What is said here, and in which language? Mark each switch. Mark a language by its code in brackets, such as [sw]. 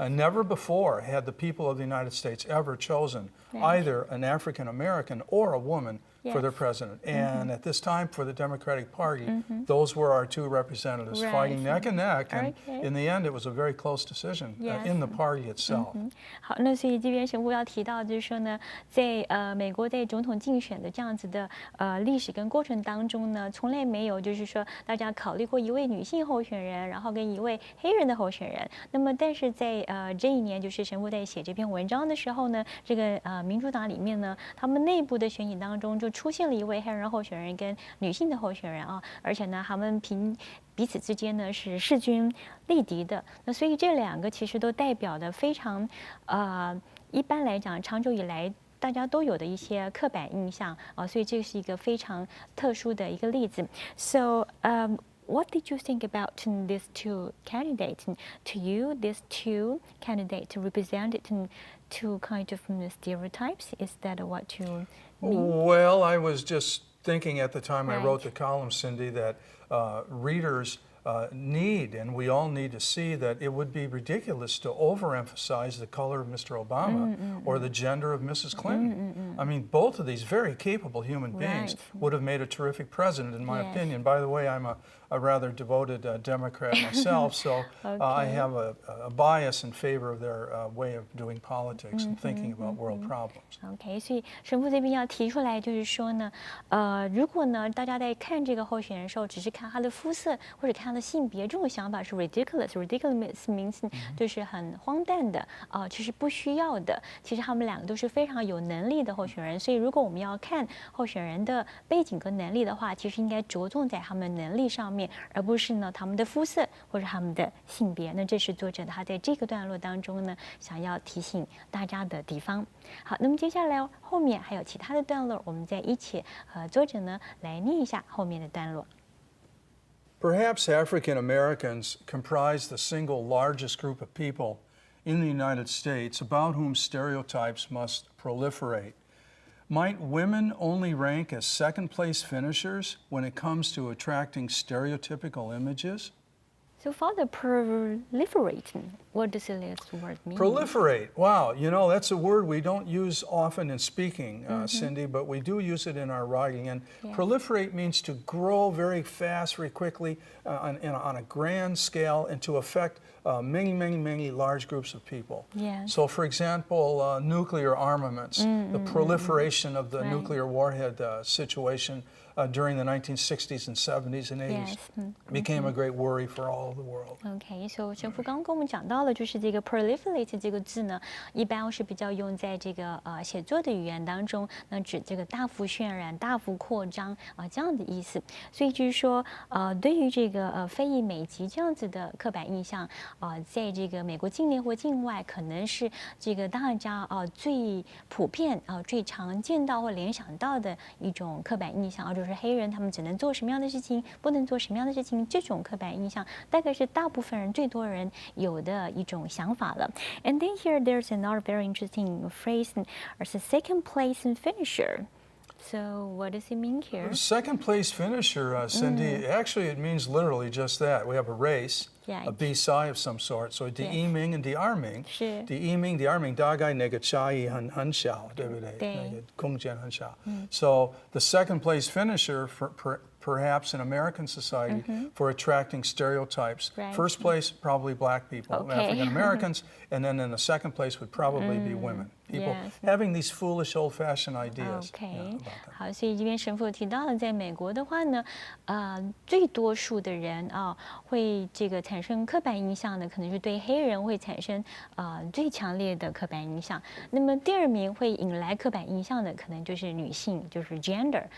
[en] Never before had the people of the United States ever chosen Right. either an African American or a woman for their Yes. president. And at this time, for the Democratic Party, those were our two representatives Right. fighting neck and neck. And Okay. in the end, it was a very close decision Yes. in the party itself. [zh] 好，那所以这边神父要提到，就是说呢，在美国在总统竞选的这样子的历史跟过程当中呢，从来没有就是说大家考虑过一位女性候选人，然后跟一位黑人的候选人。那么但是在这一年，就是神父在写这篇文章的时候呢，这个民主党里面呢，他们内部的选举当中就出现了一位黑人候选人跟女性的候选人而且呢，他们彼此之间呢是势均力敌的。那所以这两个其实都代表的非常一般来讲，长久以来大家都有的一些刻板印象所以这是一个非常特殊的一个例子。 [en] So what did you think about these two candidates? To you, these two candidates represented two kind of stereotypes. Is that what you mean? Well, I was just thinking at the time I Right. wrote the column, Cindy, that readers need, and we all need to see that it would be ridiculous to overemphasize the color of Mr. Obama or the gender of Mrs. Clinton. I mean, both of these very capable human beings would have made a terrific president, in my opinion. By the way, I'm a rather devoted Democrat myself, so I have a bias in favor of their way of doing politics and thinking about world problems. [zh] OK， 所以神父这边要提出来，就是说呢，如果呢大家在看这个候选人的时候，只是看他的肤色或者看他的性别，这种想法是 ridiculous。 [en] ridiculous means [zh] 就是很荒诞的，其实不需要的。其实他们两个都是非常有能力的候选人，所以如果我们要看候选人的背景跟能力的话，其实应该着重在他们能力上面，而不是呢他们的肤色或者他们的性别。那这是作者他在这个段落当中呢想要提醒大家的地方。好，那么接下来后面还有其他的段落，我们再一起和作者呢来念一下后面的段落。 [en] Perhaps African Americans comprise the single largest group of people in the United States about whom stereotypes must proliferate. Might women only rank as second-place finishers when it comes to attracting stereotypical images? So Father, proliferate, what does this word mean? Proliferate, wow, you know, that's a word we don't use often in speaking, Cindy, but we do use it in our writing. And proliferate means to grow very fast, very quickly, on a grand scale, and to affect many large groups of people. So, for example, nuclear armaments, the proliferation of the nuclear warhead situation during the 1960s and 70s and 80s became a great worry for all of the world. [zh] OK， 所以神父刚刚跟我们讲到了，就是这个 proliferate 这个字呢，一般是比较用在这个写作的语言当中，那指这个大幅渲染、大幅扩张这样的意思。所以就是说，对于这个非裔美籍这样子的刻板印象，在这个美国境内或境外，可能是这个大家最普遍最常见到或联想到的一种刻板印象，就是黑人他们只能做什么样的事情，不能做什么样的事情，这种刻板印象大概是大部分人最多人有的一种想法了。 [en] And then here there's another very interesting phrase as a second place and finisher. So what does it mean here? Second place finisher, Cindy, actually it means literally just that. We have a race, a BSI of some sort. So [zh] 第一名 [en] and [zh] 第二名，第一名大概那个差异很小，对不对？那个空间很小。 [en] So the second place finisher perhaps in American society for attracting stereotypes. First place, probably black people, African Americans, and then in the second place would probably be women. People having these foolish, old-fashioned ideas. [zh] OK， 好，所以这边神父提到了，在美国的话呢，最多数的人会这个产生刻板印象的，可能是对黑人会产生最强烈的刻板印象。那么第二名会引来刻板印象的，可能就是女性，就是 gender。